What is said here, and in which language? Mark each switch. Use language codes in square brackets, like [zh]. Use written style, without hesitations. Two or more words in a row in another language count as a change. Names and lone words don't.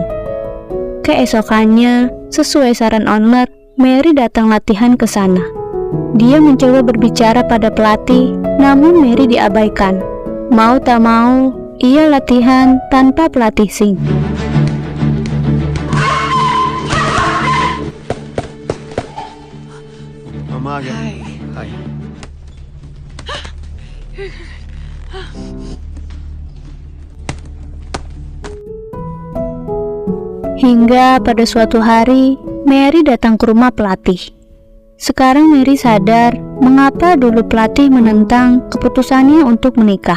[id] Keesokannya, sesuai saran Onler, Mary datang latihan ke sana. Dia mencoba berbicara pada pelatih, namun Mary diabaikan. Mau tak mau, ia latihan tanpa pelatih Sing. [hi] Mama आ गया। हाय। [id] Hingga pada suatu hari, Mary datang ke rumah pelatih. Sekarang Mary sadar mengapa dulu pelatih menentang keputusannya untuk menikah.